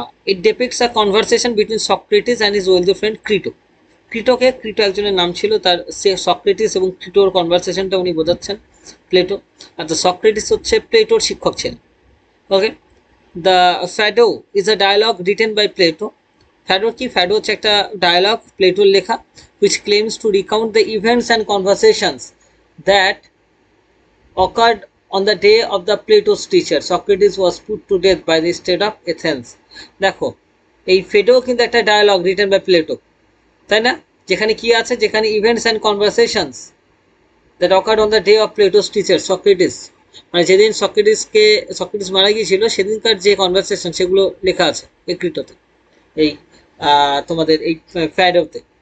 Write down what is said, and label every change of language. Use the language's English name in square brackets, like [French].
[English] It depicts a conversation between Socrates and his wealthy friend Crito. [Bangla] Crito একজনের নাম ছিল, তার সে সক্রেটিস এবং ক্রিটোর কনভারসেশনটা উনি বোঝাচ্ছেন প্লেটো। আচ্ছা, সক্রেটিস হচ্ছে প্লেটোর শিক্ষক ছিলেন। ওকে, [English] The Phaedo is a dialogue written by Plato. [Bangla] ফ্যাডো কি? ফ্যাডো হচ্ছে একটা ডায়ালগ প্লেটোর লেখা, [English] which claims to recount the events and conversations that occurred on the day of the Plato's teacher Socrates was put to death by the state of Athens. [Bangla] দেখো, এই ফেডো কিন্তু একটা [English] dialogue written by Plato, [Bangla] তাই না? যেখানে কি আছে? যেখানে [English] events and conversations that occurred on the day of Plato's teacher Socrates, [Bangla] মানে যেদিন সক্রেটিস মারা গিয়েছিল সেদিনকার যে কনভারসেশন সেগুলো লেখা আছে এই ক্রিটোতে, এই তোমাদের এই ফ্যাডোতে।